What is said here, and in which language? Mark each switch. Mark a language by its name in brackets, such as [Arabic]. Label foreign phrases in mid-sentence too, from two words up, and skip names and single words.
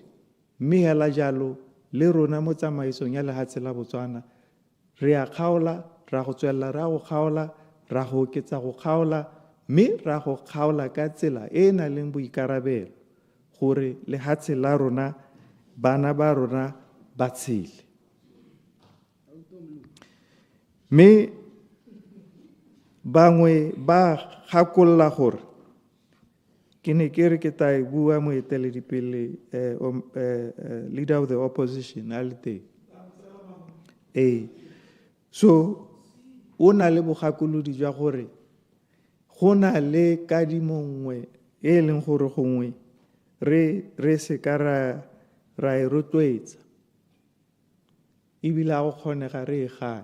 [Tswana] Mme hela jalo le rona mo tsamaisong ya lehatshe la Botswana re a kgaola, ra go tswella ra go kgaola, ra go oketsa go kgaola, mme ra go kgaola ka tsela e na leng boikarabelo gore lehatshe la rona bana ba rona ba tshele. Me bangwe ba gakolla gore ke ne ke re ke ta e bua moeteledipele [English] leader of the opposition [Tswana] a le teng. So o na le bogakolodi jwa gore go na le kadimo nngwe e leng gore gongwe re se ka ra e rotloetsa ebile go kgonega re e gane.